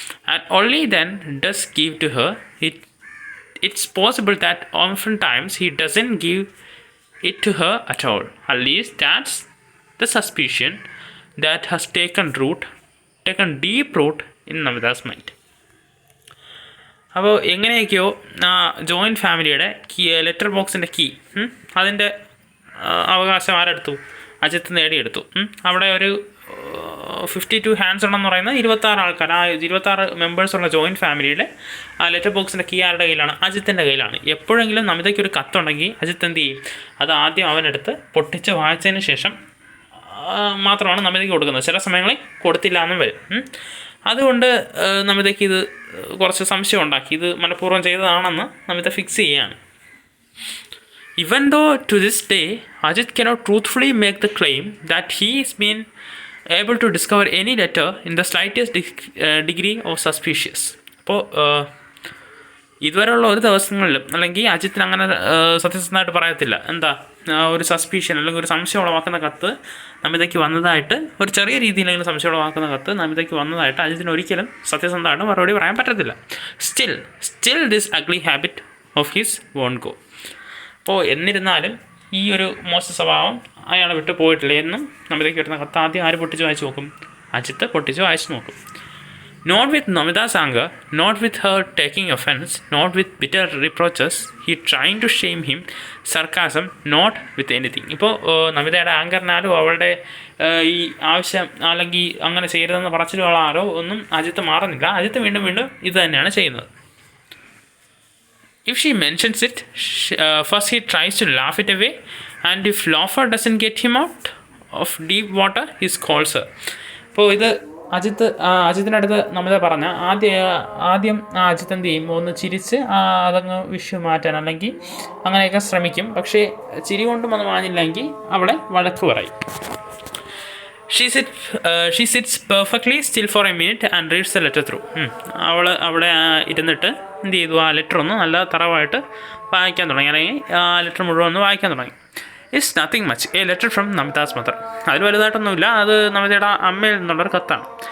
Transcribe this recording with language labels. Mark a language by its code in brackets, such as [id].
[en] and only then does give to her. It's possible that oftentimes he doesn't give it to her at all. At least that's the suspicion that has taken deep root in Namita's mind. [ml] അപ്പോൾ എങ്ങനെയൊക്കെയോ joint ഫാമിലിയുടെ letter ബോക്സിൻ്റെ key അതിൻ്റെ അവകാശം ആരെടുത്തു? അജിത്ത് നേടിയെടുത്തു. അവിടെ ഒരു 52 hands ഉണ്ടെന്ന് പറയുന്നത് 26 ആൾക്കാർ, 26 മെമ്പേഴ്സുള്ള ജോയിൻറ്റ് ഫാമിലിയുടെ ആ ലെറ്റർ ബോക്സിൻ്റെ കീ ആരുടെ കയ്യിലാണ്? അജിത്തിൻ്റെ കയ്യിലാണ്. എപ്പോഴെങ്കിലും നമിതയ്ക്ക് ഒരു കത്തുണ്ടെങ്കിൽ അജിത്ത് എന്ത് ചെയ്യും? അത് ആദ്യം അവനെടുത്ത് പൊട്ടിച്ച് വായിച്ചതിന് ശേഷം മാത്രമാണ് നമിതയ്ക്ക് കൊടുക്കുന്നത്. ചില സമയങ്ങളിൽ കൊടുത്തില്ല എന്നും വരും. അതുകൊണ്ട് നമിതയ്ക്ക് ഇത് കുറച്ച് സംശയം ഉണ്ടാക്കി. ഇത് മനഃപൂർവ്വം ചെയ്തതാണെന്ന് നമിത ഫിക്സ് ചെയ്യുകയാണ്. [en] Even though to this day Ajit cannot truthfully make the claim that he has been able to discover any letter in the slightest degree of suspicious. [ml] അപ്പോൾ ഇതുവരെയുള്ള ഒരു ദിവസങ്ങളിലും അല്ലെങ്കിൽ അജിത്തിന് അങ്ങനെ സത്യസന്ധമായിട്ട് പറയത്തില്ല. എന്താ ഒരു സസ്പീഷ്യൻ അല്ലെങ്കിൽ ഒരു സംശയം ഉളവാക്കുന്ന കത്ത് നമിതയ്ക്ക് വന്നതായിട്ട്, ഒരു ചെറിയ രീതിയിലെങ്കിലും സംശയം ഉളവാക്കുന്ന കത്ത് നമിതയ്ക്ക് വന്നതായിട്ട് അജിത്തിന് ഒരിക്കലും സത്യസന്ധമായിട്ട് മറുപടി പറയാൻ പറ്റത്തില്ല. [en] Still this ugly habit of his won't go. [ml] അപ്പോൾ എന്നിരുന്നാലും ഈ ഒരു മോശ സ്വഭാവം അയാളെ വിട്ട് പോയിട്ടില്ല എന്നും നമിതയ്ക്ക് വരുന്ന കത്ത് ആദ്യം ആര് പൊട്ടിച്ച് വായിച്ച് നോക്കും? അജിത്ത് പൊട്ടിച്ച് വായിച്ച് നോക്കും. [en] Not with Namita's anger, not with her taking offense, not with bitter reproaches, he trying to shame him, sarcasm, not with anything. [ml] ഇപ്പോൾ നമിതയുടെ ആങ്കറിനാലും അവളുടെ ഈ ആവശ്യം അല്ലെങ്കിൽ അങ്ങനെ ചെയ്യരുതെന്ന് പറച്ചിലുകളാരോ ഒന്നും അജിത്ത് മാറുന്നില്ല. അജിത്ത് വീണ്ടും ഇത് തന്നെയാണ് ചെയ്യുന്നത്. [en] If she mentions it, first he tries to laugh it away, and if laughter doesn't get him out of deep water, he scolds her. [ml] അപ്പോൾ ഇത് അജിത്തിൻ്റെ അടുത്ത് നമിത പറഞ്ഞ ആദ്യം അജിത്ത് എന്ത് ചെയ്യും? ഒന്ന് ചിരിച്ച് അതങ്ങ് വിഷു മാറ്റാൻ അല്ലെങ്കിൽ അങ്ങനെയൊക്കെ ശ്രമിക്കും. പക്ഷേ ചിരി കൊണ്ടും അത് മാഞ്ഞില്ലെങ്കിൽ അവളെ വഴക്ക് പറയും. [en] She sits perfectly still for a minute and reads the letter through. [ml] അവൾ അവിടെ ഇരുന്നിട്ട് എന്ത് ചെയ്തു? ആ ലെറ്റർ ഒന്ന് നല്ല തറവായിട്ട് വായിക്കാൻ തുടങ്ങി, അല്ലെങ്കിൽ ആ ലെറ്റർ മുഴുവൻ ഒന്ന് വായിക്കാൻ തുടങ്ങി. [en] It's nothing much, a letter from Namita's mother. [ml] അതിൽ വലുതായിട്ടൊന്നുമില്ല, അത് നമിതയുടെ അമ്മയിൽ നിന്നുള്ളൊരു കത്താണ്.